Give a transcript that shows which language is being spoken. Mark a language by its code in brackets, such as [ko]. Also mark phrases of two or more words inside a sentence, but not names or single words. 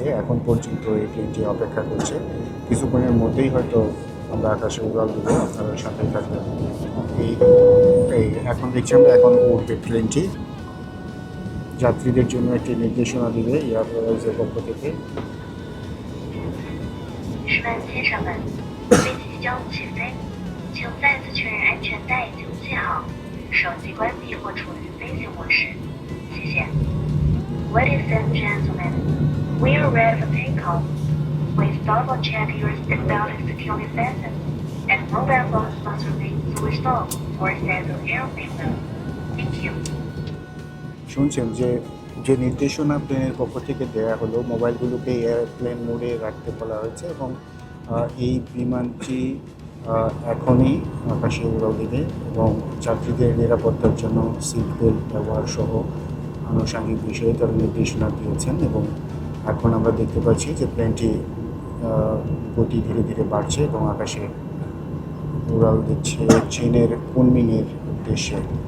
[bn] এখন পর্যন্ত এই প্লেনটি অপেক্ষা করছে। কিছুক্ষণের মধ্যেই হয়তো আমরা আকাশে উড়াল দেবো, আপনারা সাথে থাকবেন। এই এখন দেখছি আমরা এখন উঠবে প্লেনটি। যাত্রীদের জন্য একটি নির্দেশনা দিবে এয়ারলাইন্সের পক্ষ থেকে। [zh] 女士们、先生们，飞机即将起飞，请再次确认安全带已经系好，手机关闭或处于飞行模式。 [en] 谢谢。Ladies and gentlemen, we are ready for takeoff. Please double check your seatbelt security fastened, and mobile phones must remain switched off or set to airplane mode. Thank you. [bn] শুনছেন যে যে নির্দেশনা প্লেনের পক্ষ থেকে দেওয়া হলো, মোবাইলগুলোকে [en] airplane mode [bn] রাখতে বলা হয়েছে এবং এই বিমানটি এখনই আকাশে উড়াল দিবে এবং যাত্রীদের নিরাপত্তার জন্য [en] seat belt [bn] ব্যবহার সহ আনুষঙ্গিক বিষয়ে তারা নির্দেশনা দিয়েছেন এবং এখন আমরা দেখতে পাচ্ছি যে প্লেনটি গতি ধীরে ধীরে বাড়ছে এবং আকাশে উড়াল দিচ্ছে চীনের কুনমিংয়ের উদ্দেশ্যে।